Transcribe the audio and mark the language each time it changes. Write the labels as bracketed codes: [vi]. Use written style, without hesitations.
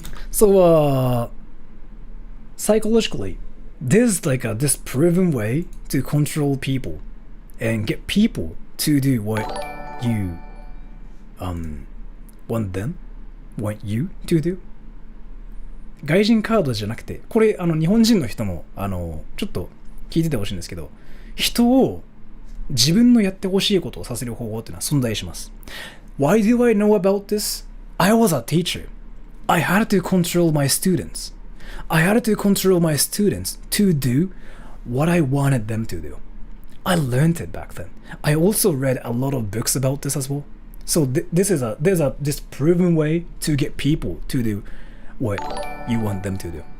[en] So, psychologically, there's like this proven way to control people and get people to do what you want you to do. [ja] 外人カードじゃなくて、これ日本人の人もちょっと聞いててほしいんですけど、人を自分のやってほしいことをさせる方法っていうのは存在します。 [en] Why do I know about this? I was a teacher. I had to control my students. I had to control my students to do what I wanted them to do. I learned it back then. I also read a lot of books about this as well. So this is this proven way to get people to do what you want them to do.